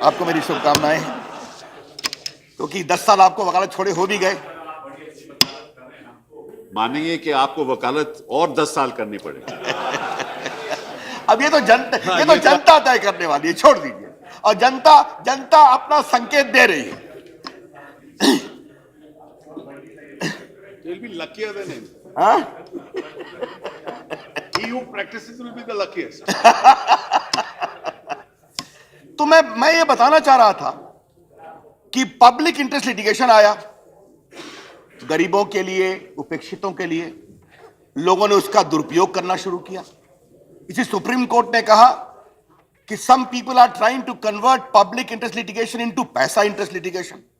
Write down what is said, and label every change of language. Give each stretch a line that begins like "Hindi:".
Hindi: आपको मेरी शुभकामनाएं हैं, क्योंकि 10 साल आपको वकालत छोड़े हो भी गए। मानेंगे कि आपको वकालत और 10 साल करनी पड़ेगी। अब ये तो जनता तय करने वाली है, छोड़ दीजिए। और जनता अपना संकेत दे रही है।
English: They'll be luckier than him.
Hindi: हाँ?
English: He who practices will be the luckiest.
Hindi: तो मैं ये बताना चाह रहा था कि पब्लिक इंटरेस्ट लिटिगेशन आया, गरीबों के लिए, उपेक्षितों के लिए, लोगों ने उसका दुरुपयोग करना शुरू किया। इसी सुप्रीम कोर्ट ने कहा कि
English: Some people are trying to convert public interest litigation into पैसा interest litigation.